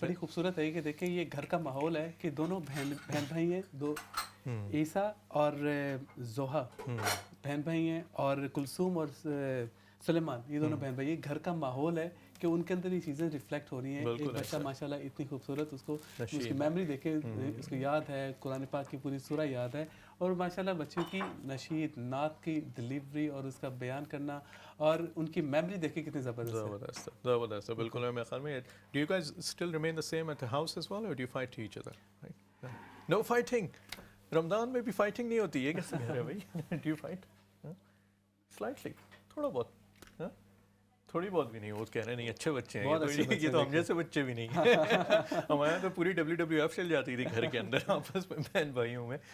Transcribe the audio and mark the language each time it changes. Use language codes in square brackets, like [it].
[ur] بڑی خوبصورت ہے کہ دیکھیں یہ گھر کا ماحول ہے کہ دونوں بہن بھائی ہیں, 2 عیسیٰ اور زوہا بہن بھائی ہیں, اور کلثوم اور سلیمان یہ دونوں بہن بھائی. یہ گھر کا ماحول ہے کہ ان کے اندر یہ چیزیں ریفلیکٹ ہو رہی ہیں. ایک بچہ ماشاءاللہ اتنی خوبصورت, اس کو اس کی میموری دیکھے, اس کو یاد ہے, قرآن پاک کی پوری سورہ یاد ہے, اور ماشاءاللہ بچوں کی نشید نعت کی ڈلیوری اور اس کا بیان کرنا اور ان کی میموری دیکھے کتنی زبردست ہے. زبردست. بالکل میرے خیال میں. [en] Do you guys still remain the same at the house as well or do you fight each other? No fighting. [ur] رمضان میں بھی فائٹنگ نہیں ہوتی ہے, کیسے کہہ رہے ہیں بھائی؟ [en] Do you fight? Slightly. [ur] تھوڑا بہت, تھوڑی بہت بھی نہیں. وہ کہہ رہے ہیں نہیں اچھے بچے ہیں, یہ تو ہم جیسے بچے بھی نہیں. ہمارے یہاں تو پوری WWF چل جاتی تھی گھر کے اندر آپس میں بہن بھائیوں میں.